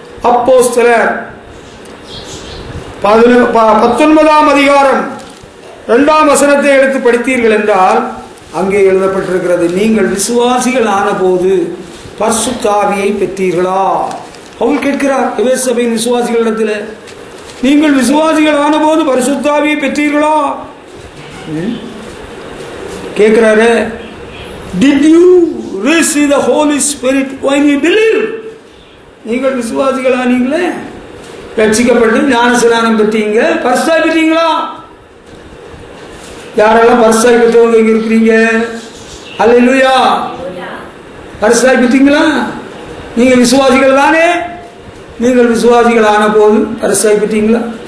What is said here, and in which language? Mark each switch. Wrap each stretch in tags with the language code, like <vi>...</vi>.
<ta>அப்போஸ்தலர் 19ஆம் அதிகாரம் 2ஆம் வசனத்தை எடுத்து படித்தீர்கள் என்றால் அங்கே எழுதப்பட்டிருக்கிறது, நீங்கள் விசுவாசிகள் ஆன போது பரிசுத்த ஆவியை பெற்றீர்களா? பவுல் கேட்கிறார் எபேசு சபையின் விசுவாசிகளிடத்தில், நீங்கள் விசுவாசிகள் ஆன போது பரிசுத்த ஆவியை பெற்றீர்களா? கேட்கிறாரு.</ta> <en>Did you receive the Holy Spirit when you believe?</en> <ta>நீங்கள் விசுவாசிகள் ஆனீங்களே, ரட்சிக்கப்பட்டு ஞானஸ்நானம் பெற்றீங்க, பரிசுத்தாய் பெற்றீங்களா? யாரெல்லாம் பரிசுத்தாய் பெற்றவங்க இங்க இருக்கிறீங்க? அல்லேலூயா! பரிசுத்தாய் பெற்றீங்களா? நீங்க விசுவாசிகள் தானே? நீங்கள் விசுவாசிகள் ஆன போது பரிசுத்தாய் பெற்றீங்களா?</ta>